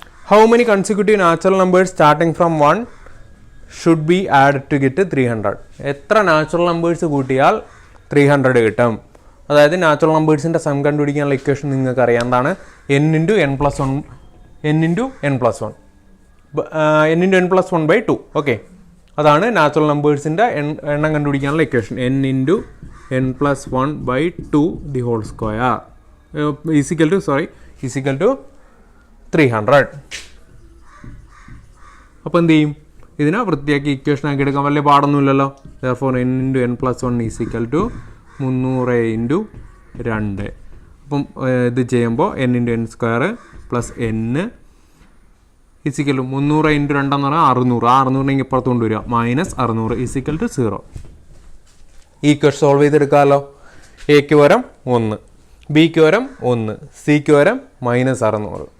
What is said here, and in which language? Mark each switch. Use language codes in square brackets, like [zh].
[en] How many consecutive natural numbers starting from 1 should be added to get 300? [ml] എത്ര natural numbers കൂട്ടിയാൽ 300 കിട്ടും? അതായത് natural നമ്പേഴ്സിൻ്റെ some കണ്ടുപിടിക്കാനുള്ള equation നിങ്ങൾക്ക് അറിയാവുന്നതാണ്. n × n+1 n × n+1 n × n+1/2. Okay, അതാണ് നാച്ചുറൽ നമ്പേഴ്സിൻ്റെ എണ്ണം കണ്ടുപിടിക്കാനുള്ള equation. [en] n × n+1/2 the whole square is equal to 300. [ml] അപ്പോൾ എന്ത് ചെയ്യും? ഇതിനെ വൃത്തിയാക്കി ഇക്വേഷൻ ആക്കി എടുക്കാൻ വലിയ പാടൊന്നുമില്ലല്ലോ. [en] therefore n × n+1 is equal to 300 × 2. [ml] അപ്പം ഇത് ചെയ്യുമ്പോൾ n × n² plus n is equal to 300 × 2 എന്ന് പറഞ്ഞാൽ 600. 600 ഇപ്പുറത്ത് കൊണ്ടുവരിക മൈനസ് 600 ഈസിക്കൽ ടു 0. ഈ ഇക്വേഷൻ സോൾവ് ചെയ്തെടുക്കാമല്ലോ. എക്ക് പകരം 1, ബിക്ക് പകരം 1, സിക്ക് പകരം മൈനസ് 600.